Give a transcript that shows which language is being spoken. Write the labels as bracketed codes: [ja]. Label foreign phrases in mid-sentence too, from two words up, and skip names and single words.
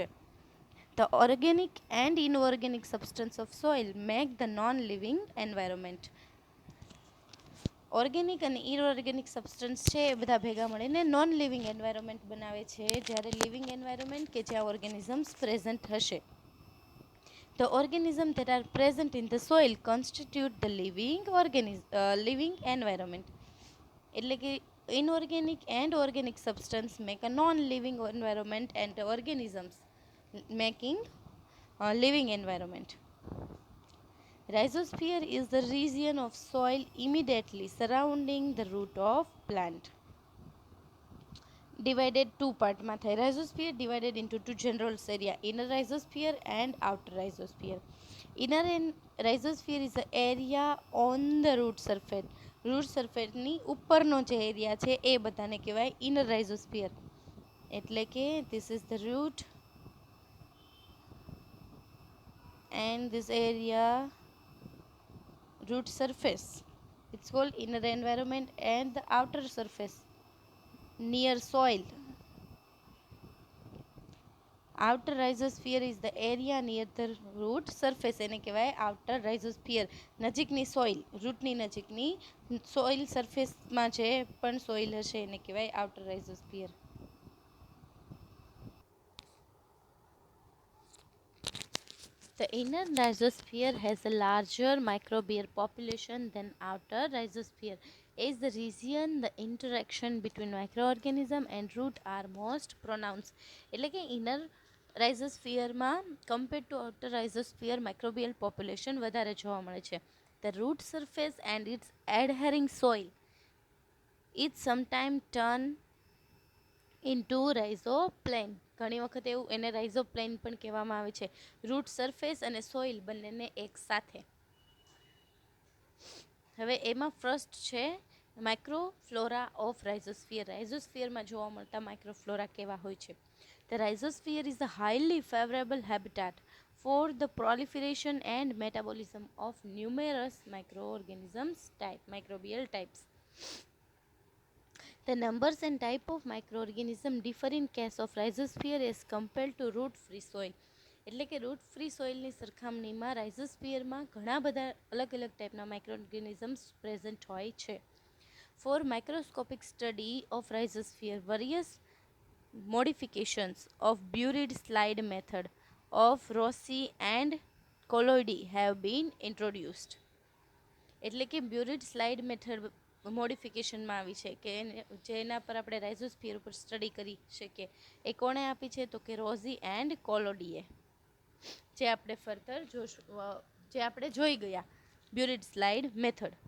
[en] The organic and inorganic substance of soil make the non living environment. [gu] ઓર્ગેનિક અને [en] inorganic substance [gu] છે એ બધા ભેગા મળીને [en] non living environment [gu] બનાવે છે, જ્યારે [en] living environment [gu] કે જ્યાં [en] organisms present [gu] હશે. [en] The organisms that are present in the soil constitute the living environment. [gu] એટલે કે [en] inorganic and organic substance make a non-living environment and the organisms making a living environment. Rhizosphere is the region of soil immediately surrounding the root of plant. Divided two part [gu] માં થાય. [en] Rhizosphere divided into two general area, inner rhizosphere and outer rhizosphere. Inner rhizosphere is the area on the root surface. [gu] રૂટ સરફેસની ઉપરનો જે એરિયા છે એ બધાને કહેવાય [en] inner rhizosphere. [gu] એટલે કે [en] this is the root and this area root surface, it's called inner environment, and the outer surface near soil. Outer rhizosphere is the area near the root surface, [gu] એને કહેવાય [en] outer rhizosphere. [gu] નજીકની સોઇલ, રૂટની નજીકની સોઇલ સરફેસમાં જે પણ સોઇલ હશે એને કહેવાય [en] outer rhizosphere. The inner rhizosphere has a larger microbial population than outer rhizosphere. As the region, the interaction between microorganism and root are most pronounced. [gu] એટલે કે [en] inner rhizosphere [gu] માં [en] compared to outer rhizosphere microbial population [gu] વધારે જોવા મળે છે. [en] The root surface and its adhering soil is sometimes turned into rhizoplane. [gu] ઘણી વખત એવું એને રાઇઝોપ્લેન પણ કહેવામાં આવે છે. [en] root surface [gu] અને સોઇલ બંનેને એક સાથે. હવે એમાં ફર્સ્ટ છે [en] microflora of rhizosphere. [gu] રાઇઝોસ્ફિયરમાં જોવા મળતા માઇક્રોફ્લોરા કેવા હોય છે. [en] the rhizosphere is a highly favourable habitat for the proliferation and metabolism of numerous microbial types. The numbers and type of microorganism differ in case of rhizosphere as compared to root free soil. [gu] એટલે કે [en] root free soil [gu] સરખામણીમાં રાઇઝોસ્ફિયરમાં ઘણા બધા અલગ અલગ ટાઈપના માઇક્રોઓર્ગેનિઝમ્સ પ્રેઝન્ટ હોય છે. [en] for microscopic study of rhizosphere various modifications of buried slide method of Rossi and Collodi have been introduced. [gu] એટલે કે [en] buried slide method [gu] મોડિફિકેશનમાં આવી છે કે જેના પર આપણે રાઇઝોસ્ફિયર ઉપર સ્ટડી કરી શકીએ. એ કોણે આપી છે તો કે રોઝી એન્ડ કોલોડીએ, જે આપણે ફર્ધર જોશું, જે આપણે જોઈ ગયા [en] buried slide method.